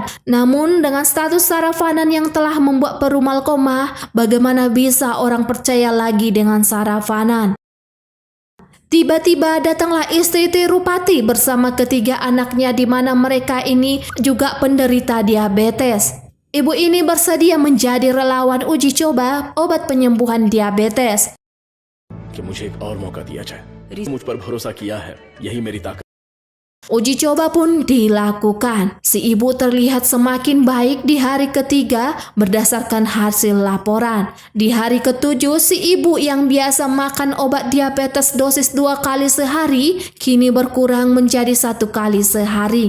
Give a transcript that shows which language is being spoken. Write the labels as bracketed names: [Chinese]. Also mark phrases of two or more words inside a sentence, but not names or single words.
[Indonesian] Namun dengan status Saravanan yang telah membuat perumal koma, bagaimana bisa orang percaya lagi dengan Saravanan? Tiba-tiba datanglah istri Tirupati bersama ketiga anaknya di mana mereka ini juga penderita diabetes. Ibu ini bersedia menjadi relawan uji coba obat penyembuhan diabetes. [Hindi] कि मुझे एक और मौका दिया जाए। मुझ पर भरोसा किया है, यही मेरी ताकत। [Indonesian] Uji coba pun dilakukan. Si ibu terlihat semakin baik di hari ketiga berdasarkan hasil laporan. Di hari ketujuh, si ibu yang biasa makan obat diabetes dosis 2 kali sehari, kini berkurang menjadi 1 kali sehari.